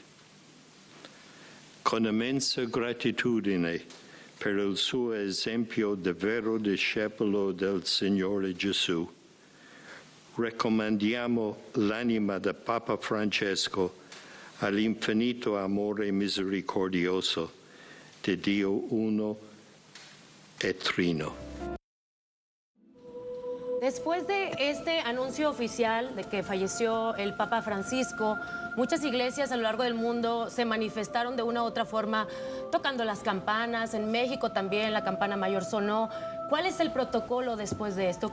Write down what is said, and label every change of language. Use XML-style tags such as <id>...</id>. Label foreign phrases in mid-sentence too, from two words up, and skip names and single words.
<it>Con immensa gratitudine per il suo esempio di vero discepolo del Signore Gesù, raccomandiamo l'anima del Papa Francesco all'infinito amore misericordioso di Dio uno e trino.</it> <es>Después de este anuncio oficial de que falleció el Papa Francisco, muchas iglesias a lo largo del mundo se manifestaron de una u otra forma tocando las campanas. En México también la campana mayor sonó. ¿Cuál es el protocolo después de esto?</es>